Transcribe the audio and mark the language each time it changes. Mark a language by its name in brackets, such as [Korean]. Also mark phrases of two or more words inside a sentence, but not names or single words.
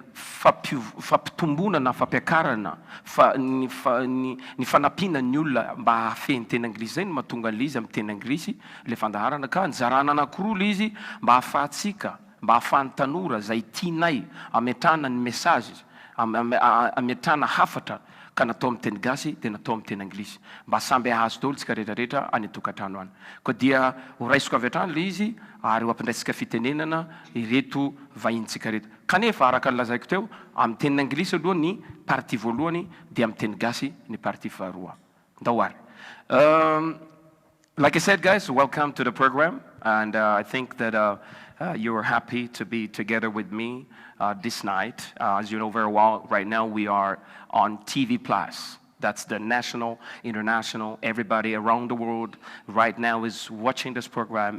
[Malagasy] fampitomboana na fampiakarana ny fanampiana ny olona mba hafeny teny anglisy zay no mahatonga an'izy amin'ny teny anglisy le fandaharana, ka nizarana anankiroa le izy mba hahafahantsika, mba hahafahan'ny tanora zay tianay ametrahana ny message, ametrahana hafatra ka natao amin'ny teny gasy dia natao amin'ny teny anglisy mba samby hahazo daholo tsika rehetrarehetra any an-tokantrano any. Koa dia horaisiko avy hatrany le izy ary ho ampiandraisika fitenenana ireto vahintsika reto. Kanefa araka ny lazaiko teo, amin'ny teny anglisy aloha ny partie voalohany dia amin'ny teny gasy ny partie faharoa. [English] Don't worry. Like I said, guys, welcome to the program, and I think that you're happy to be together with me this night. As you know very well, right now we are on TV Plus. That's the national, international, everybody around the world right now is watching this program.